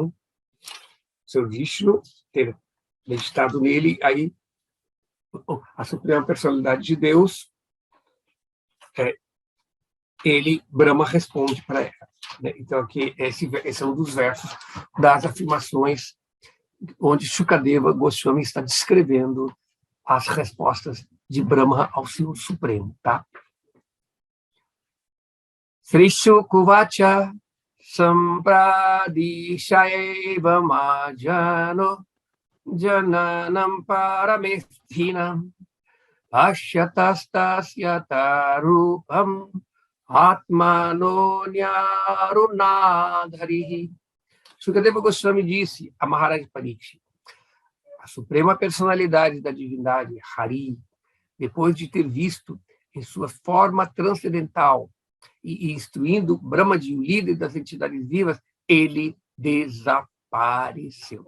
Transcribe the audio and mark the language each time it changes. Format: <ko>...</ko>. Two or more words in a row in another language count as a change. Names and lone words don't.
<pt>O Senhor Vishnu, ter meditado nele, aí a Suprema Personalidade de Deus Brahma responde para ela, né? Então, aqui, esse é um dos versos das afirmações onde Shukadeva Goswami está descrevendo as respostas de Brahma ao Senhor Supremo, tá?</pt> <sa>Sri Shukuvacha Sampradishaiva Majano Jananam Paramesthinam Ashyatastasya Tarupam Atmano Nyarunadharihi.</sa> <pt>Shukadeva Goswami disse a Maharaj Parikshit: a suprema personalidade da divindade, Hari, depois de ter visto em sua forma transcendental e instruindo Brahma, o líder das entidades vivas, ele desapareceu.</pt>